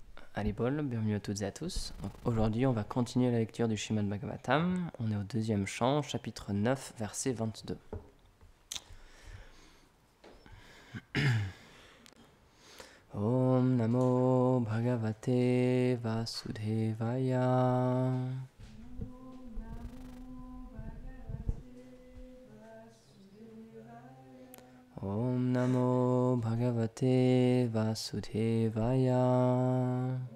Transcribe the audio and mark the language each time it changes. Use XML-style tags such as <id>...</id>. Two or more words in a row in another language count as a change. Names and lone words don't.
<fr>Haribol, bienvenue à toutes et à tous. Aujourd'hui, on va continuer la lecture du Srimad Bhagavatam. On est au deuxième chant, chapitre 9, verset 22.</fr> <sa>Om Namo Bhagavate Vasudevaya. Om Namo Bhagavate Vasudevaya.</sa>